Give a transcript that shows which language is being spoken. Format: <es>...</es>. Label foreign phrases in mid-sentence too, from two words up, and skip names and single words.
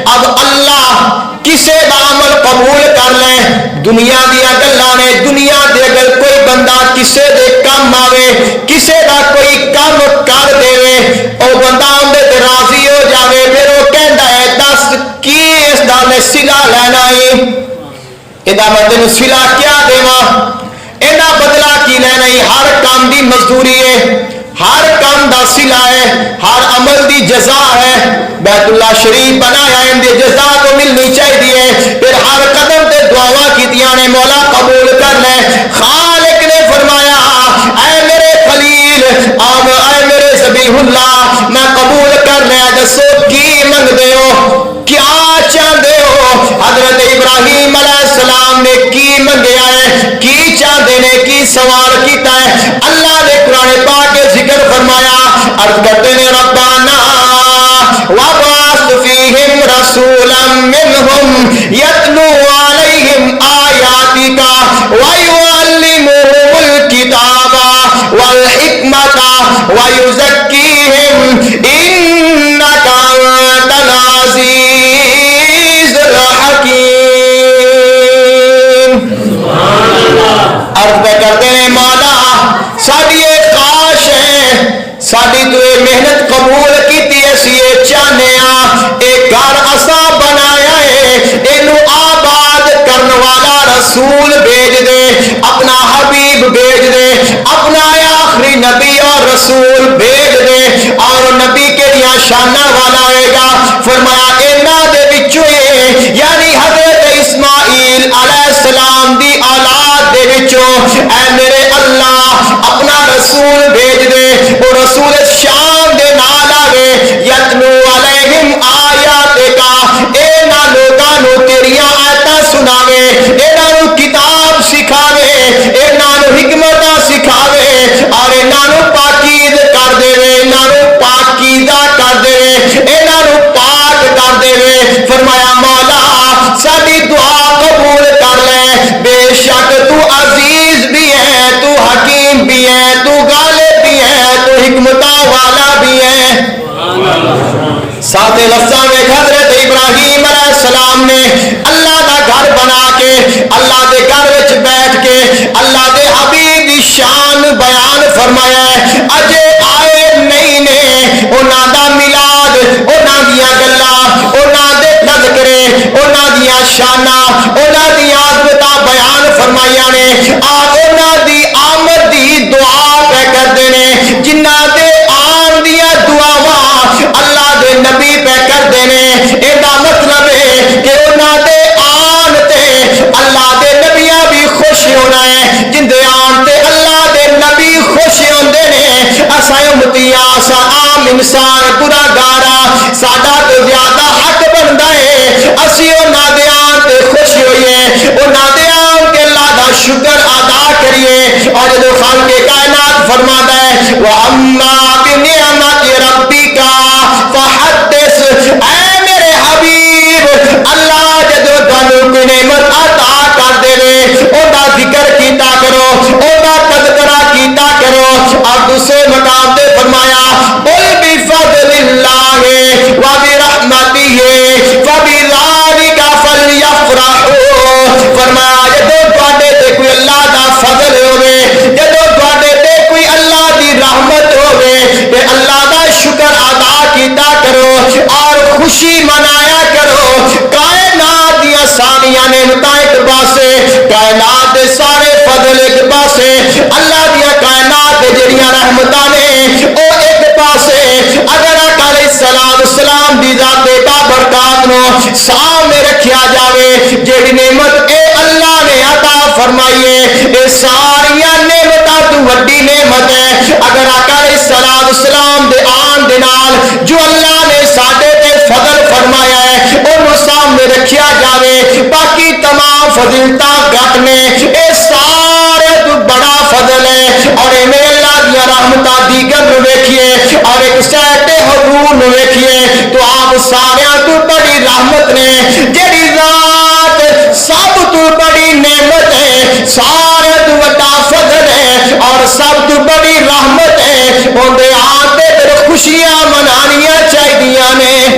<pa>اب اللہ کسے دا عمل قبول کر لے، دنیا دیا گلاں نے، دنیا دے اگر کوئی بندہ کسے دے کم آوے، کسے دا کوئی کم کر دے، او بندہ اندے تے راضی ہو جاوے، پھر وہ کہندا ہے دس کی اس دا میں صلہ لینا ہے، ادا میں تینوں صلہ کیا دیواں، اینا بدلہ کی لینا ہے۔ ہر کام دی مزدوری ہے، ہر کام دا صلہ ہے، ہر عمل دی جزا ہے۔ بیت اللہ شریف بنایا ہے، ان دی جزا کو ملنی چاہیے۔ پھر ہر قدم تے دعاواں کیتیاں نے مولا قبول کر لے۔ خالق نے فرمایا اے میرے خلیل، اے میرے ذبیح اللہ، میں قبول کر لیا، دسو کی منگ دے ہو،</pa> <ur>کیا چاہتے ہو؟</ur> <pa>حضرت ابراہیم علیہ السلام نے کی منگیا ہے؟ بندے نے کی سوال کیتا ہے؟ اللہ نے قرآن پاک کے ذکر فرمایا،</pa> <ur>عرض کرتے ہیں</ur> <pa>ربنا</pa> <ar>وَبَعَثْ فِيهِمْ رَسُولًا مِّنْهُمْ يَتْلُو عَلَيْهِمْ آيَاتِكَ وَيُعَلِّمُهُمُ الْكِتَابَ وَالْحِكْمَةَ وَيُزَكِّيهِمْ إِنَّكَ أَنْتَ الْعَزِيزُ الْحَكِيمُ۔</ar> <ur>عرض کرتے ہیں</ur> <pa>مولا ساری خواہش ہے، ساری تو یہ محنت قبول کیتی اسی یہ چاہنے ایک گھر اسا بنایا ہے، اینو آباد کرن والا رسول بھیج دے، اپنا حبیب بھیج دے، اپنا آخری نبی اور رسول بھیج دے، اور نبی کے لیے شانہ والا ہوئے گا۔ فرمایا اینا دے بچوں یعنی حضرت اسماعیل علیہ السلام دی اولاد دے بچوں اے میرے اللہ اپنا رسول بھیج دے، وہ رسول شام دے نال آوے،</pa> <ar>یتلو علیہم آیاتکا،</ar> <pa>اینا لوگاں نو تیریاں آیتاں سناوے، اینا نو کتاب سکھاوے، اینا نو حکمتاں سکھاوے، اور اینا نو پاکیز کر دے، اینا نو پاکیزہ کر دے، اینا نو پاک کر دے۔ فرمایا مولا ساری دعا قبول کر لے، بے شک تو عزیز بھی ہے، تو حکیم بھی ہے، تو غالب بھی ہے، تو حکمتاں والا بھی ہے۔ ساتھ لفظاں میں حضرت ابراہیم علیہ السلام نے اللہ دا گھر بنا کے اللہ دے گھر وچ بیٹھ کے اللہ دے حبیب دی شان بیان فرمایا ہے۔ اجے آئے نہیں نے انہاں دا میلاد، انہاں دیاں گلاں، انہاں دے تذکرے، انہاں دیاں شاناں، انہاں دیاں عظمتاں بیان فرمائیاں نے، آپ انہاں دی آمد دی دعا پہ کردے نے، جنہاں دے آن دیاں دعاواں اللہ دے نبی پہ کر دینے۔ ایڈا مطلب ہے کہ انہاں دے آن تے اللہ دے نبیاں بھی خوش ہونا ہے، جن دے آن تے اللہ دے نبی خوش ہوندے نے۔ اساں امتیاں اساں عام انسان گناہگاراں ساڈا تو زیادہ حق بندا ہے اسی انہاں دے آن تے خوش ہوئیے، انہاں دے آن کے اللہ دا شکر ادا کریے۔</pa> <ur>اور جو خالق کائنات فرماتا ہے</ur> <ar>وَأَمَّا بِنِعْمَةِ رَبِّكَ فحدث،</ar> <pa>اے میرے حبیب اللہ جدو تانوں کوئی نعمت عطا کر دے اودا ذکر کیتا کرو، اودا تذکرہ کیتا کرو۔ اور دوسرے مقام پہ فرمایا</pa> <ar>قل بفضل اللہ وبرحمتہ فبذلک فلیفرحوا،</ar> <pa>فرمایا جدو تواڈے تے کوئی اللہ دا فضل ہوے، جدو تواڈے تے کوئی اللہ دی رحمت ہوے تے اللہ دا شکر ادا کیتا کرو اور خوشی منایا کرو۔ کائنات دیا ساریاں نعمتاں ایک پاسے، کائنات دے سارے فضل ایک پاسے، اللہ دیا کائنات دے جڑیاں رحمتاں نے او ایک پاسے۔ اگر آقا علیہ السلام دی ذات بابرکات نو سامنے رکھیا جاوے، جیڑی نعمت اے اللہ نے عطا فرمائیے اے ساریاں نعمتاں تو وڈی نعمت ہے۔ اگر آقا علیہ السلام دے آن دے نال جو اللہ نے ساڈے تے فضل فرمایا ہے انہوں سامنے رکھیا جاوے، باقی تمام فضیلتاں گھٹ نے، اے سارے تو بڑا فضل ہے۔ اور میں اللہ دیا رحمتاں دیگر نو ویکھیے اور ایک سیٹ حضور نو ویکھیے تو آپ سارے تو بڑی رحمت نے، جیڑی ذات سب تو بڑی نعمت ہے، سارے تو بڑا فضل ہے اور سب تو بڑی رحمت ہے، اندے آتے پھر خوشیاں منانیاں چاہیے نے۔</pa>